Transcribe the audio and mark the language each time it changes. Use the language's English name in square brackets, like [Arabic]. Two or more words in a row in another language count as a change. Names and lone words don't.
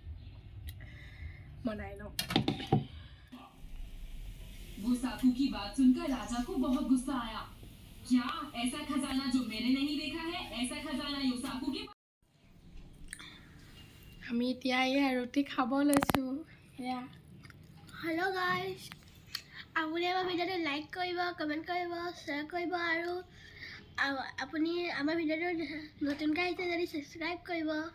[Hindi] वो साकू की बात सुनकर राजा को बहुत गुस्सा आया क्या ऐसा खजाना जो मैंने नहीं देखा है ऐसा खजाना योसाकू के [Assamese] আমি এতিয়া এয়া ৰুটি খাব লৈছোঁ এয়া [English] hello guys [Assamese] আপুনি আমাৰ ভিডিঅ'টো লাইক কৰিব কমেণ্ট কৰিব শ্বেয়াৰ কৰিব আৰু আপুনি আমাৰ ভিডিঅ'টো নতুনকৈ আহিছে যদি ছাবস্ক্ৰাইব কৰিব